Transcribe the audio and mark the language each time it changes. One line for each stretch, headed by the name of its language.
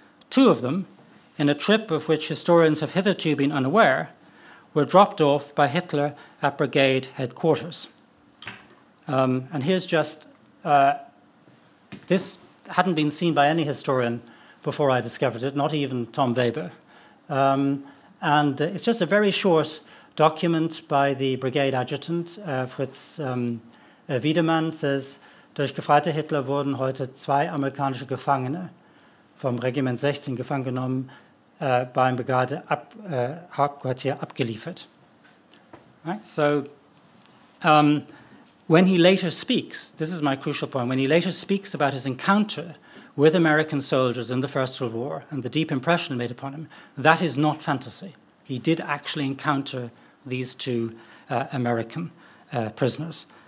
English: 2 of them, in a trip of which historians have hitherto been unaware, were dropped off by Hitler at brigade headquarters. And here's just, this hadn't been seen by any historian before I discovered it, not even Tom Weber. And it's just a very short document by the brigade adjutant, Fritz Wiedemann, says,
German: durch gefreite Hitler wurden heute 2 amerikanische Gefangene vom Regiment 16 gefangen genommen, beim Brigadehauptquartier abgeliefert.
English: Right? So when he later speaks, this is my crucial point, when he later speaks about his encounter with American soldiers in the First World War and the deep impression it made upon him, that is not fantasy. He did actually encounter these 2 American prisoners.